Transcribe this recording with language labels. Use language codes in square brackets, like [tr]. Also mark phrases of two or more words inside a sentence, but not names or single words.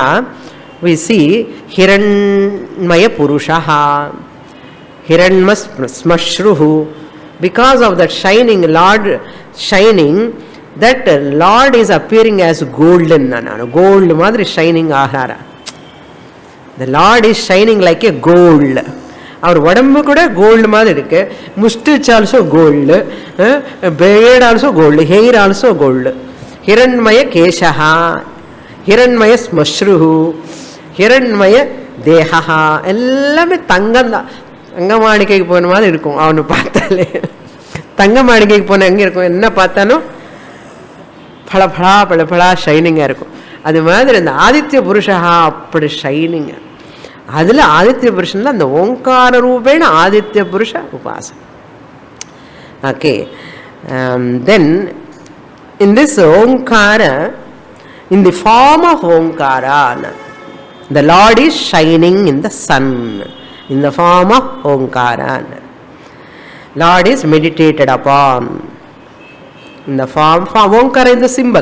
[en] We see [sa] हिरण्मयः पुरुषः, हिरण्यश्मश्रुः. [en] Because of that shining Lord, shining, that Lord is appearing as golden. [ta] கோல்ட் மாதிரி ஷைனிங் ஆகறா. [en] The Lord is shining like a gold. [ta] அவர் உடம்பு கூட கோல்ட் மாதிரி இருக்கு. [en] mustache also gold, beard also gold, hair also gold. [sa] हिरण्मय केशः, हिरण्मय श्मश्रुः, हिरण्मय देहः, [ta] எல்லாமே தங்கம் தான். தங்க மாளிகைக்கு போன மாதிரி இருக்கும் அவனை பார்த்தாலே. தங்க மாளிகைக்கு போன எங்கே இருக்கும், என்ன பார்த்தாலும் பளபளா பளபளா ஷைனிங்காக இருக்கும். அது மாதிரி இந்த ஆதித்ய புருஷா அப்படி ஷைனிங். அதில் ஆதித்ய புருஷனில் அந்த [sa] ओङ्कार रूपेण आदित्य पुरुष उपासनम्. [ta] ஓகே, [en] then in this Omkara, in the form of Omkara, the Lord is shining in the sun in the form of Omkara. Lord is meditated upon in the form of Omkara is the symbol.